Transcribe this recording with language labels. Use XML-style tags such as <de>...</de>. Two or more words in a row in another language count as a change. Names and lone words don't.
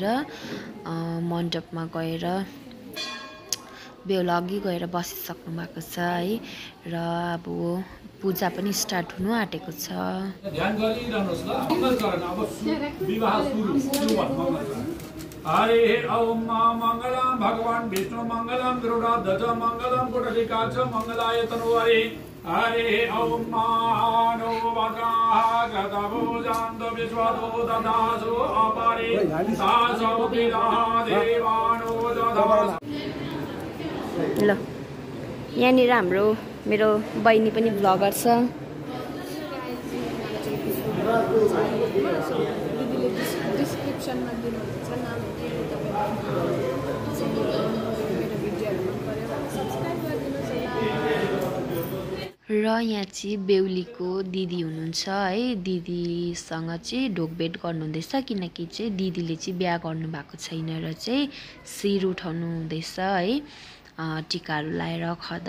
<ne>मण्डपमा गएर बेहुला अघि गएर बसिसक्नु भएको छ है, र अब पूजा पनि स्टार्ट हुनु आँटेको छ।</ne> <sa>हरे ओम मंगलम भगवान विष्णु मंगलम गरुड़ध्वज मंगलम कुटलिकाक्ष मंगलाय तनुहरे। हरे ओम मानो वगागतभुजान्त विश्वदो ददासो अपरे सासो विदा देवानो ददास।</sa> <ne>ल यहाँनिर हाम्रो मेरो बहिनी पनि ब्लगर छ। डिस्क्रिप्सनमा दिनुहुन्छ नाम, र यहाँ चाहिँ बेहुलीको दिदी हुनुहुन्छ है, दिदीसँग चाहिँ ढोकभेट गर्नुहुँदैछ, किनकि चाहिँ दिदीले चाहिँ बिहा गर्नुभएको छैन र चाहिँ शिर उठाउनु हुँदैछ है, टिकाहरू लाएर खदा।</ne>